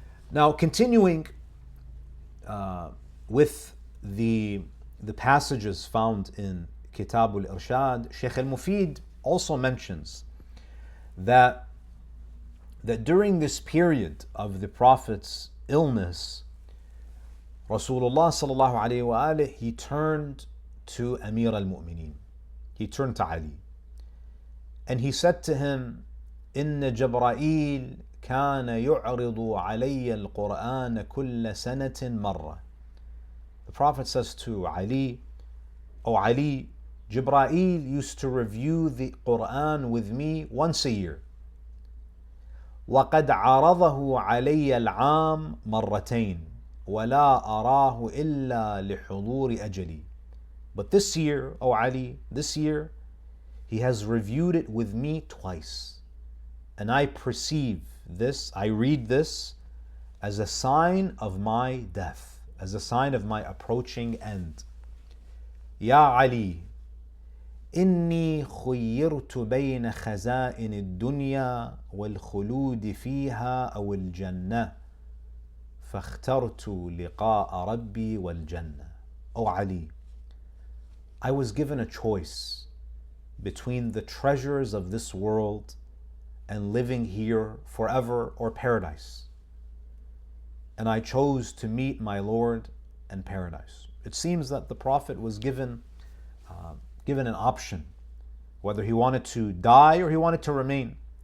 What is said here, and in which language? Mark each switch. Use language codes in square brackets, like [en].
[en] Now, continuing with the passages found in Kitab al-Irshad, Sheikh al-Mufid also mentions that during this period of the Prophet's illness, Rasulullah sallallahu alayhi wa alihi, he turned to Amir al-Mu'mineen. He turned to Ali. And he said to him, [ar] إن جبرائيل كان يعرض علي القرآن كل سنة مرة. [en] The Prophet says to Ali, "O Ali, Jibreel used to review the Quran with me once a year. [ar] وقد عرضه علي العام مرتين ولا أراه إلا لحضور أجلي." [en] But this year, O Ali, this year, he has reviewed it with me twice. And I perceive this, I read this as a sign of my death, as a sign of my approaching end. [ar] يا علي إني خيرت بين خزائن الدنيا والخلود فيها أو الجنة فاخترت لقاء ربي والجنة. [en] O Ali, I was given a choice between the treasures of this world and living here forever or paradise. And I chose to meet my Lord and paradise. It seems that the Prophet was given an option, whether he wanted to die or he wanted to remain.